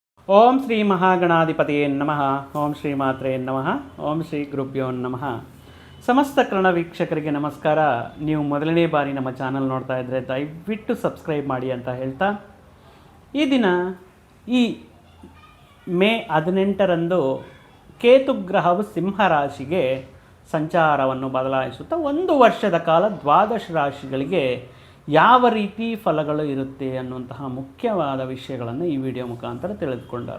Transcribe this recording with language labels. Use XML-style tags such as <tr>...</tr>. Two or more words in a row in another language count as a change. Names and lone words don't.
<sa>ಓಂ ಶ್ರೀ ಮಹಾಗಣಾಧಿಪತಿಯೇ ನಮಃ. ಓಂ ಶ್ರೀ ಮಾತ್ರೇ ನಮಃ. ಓಂ ಶ್ರೀ ಗುರುಭ್ಯೋ ನಮಃ.</sa> <kn>ಸಮಸ್ತ ಕನ್ನಡ ವೀಕ್ಷಕರಿಗೆ ನಮಸ್ಕಾರ. ನೀವು ಮೊದಲನೇ ಬಾರಿ ನಮ್ಮ ಚಾನಲ್ ನೋಡ್ತಾ ಇದ್ದರೆ ದಯವಿಟ್ಟು ಸಬ್ಸ್ಕ್ರೈಬ್ ಮಾಡಿ ಅಂತ ಹೇಳ್ತಾ, ಈ ದಿನ ಈ ಮೇ 18ರಂದು ಕೇತು ಗ್ರಹವು ಸಿಂಹರಾಶಿಗೆ ಸಂಚಾರವನ್ನು ಬದಲಾಯಿಸುತ್ತಾ 1 ವರ್ಷದ ಕಾಲ ದ್ವಾದಶ ರಾಶಿಗಳಿಗೆ ಯಾವ ರೀತಿ ಫಲಗಳು ಇರುತ್ತೆ ಅನ್ನುವಂತಹ ಮುಖ್ಯವಾದ ವಿಷಯಗಳನ್ನು ಈ ವಿಡಿಯೋ ಮುಖಾಂತರ ತಿಳಿದುಕೊಂಡರು.</kn>